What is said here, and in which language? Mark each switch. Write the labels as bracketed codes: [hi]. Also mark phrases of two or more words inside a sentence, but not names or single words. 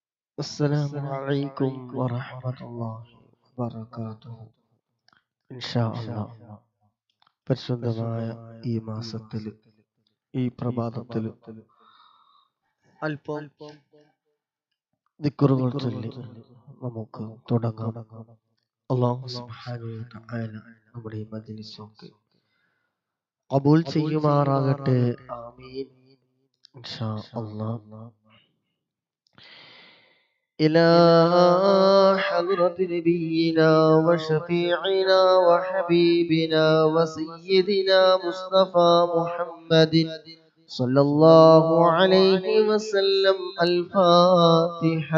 [ar] السلام عليكم ورحمة الله وبركاته. إن شاء الله [ml] പരിശുദ്ധമായ ഈ മാസത്തിൽ ഈ പ്രഭാതത്തിൽ അല്പം ദിക്റുകൾ ചൊല്ലി നമുക്ക് തുടങ്ങാം. [ar] الله سبحانه وتعالى [ml] നമ്മുടെ ഈ മജ്‌ലിസൊക്കെ ഖബൂൽ ചെയ്യുമാറാകട്ടെ. [ar] آمين. إن شاء الله. إلى حضرة نبينا وشفيعنا وحبيبنا وسيدنا مصطفى محمد صلى الله عليه وسلم الفاتحة.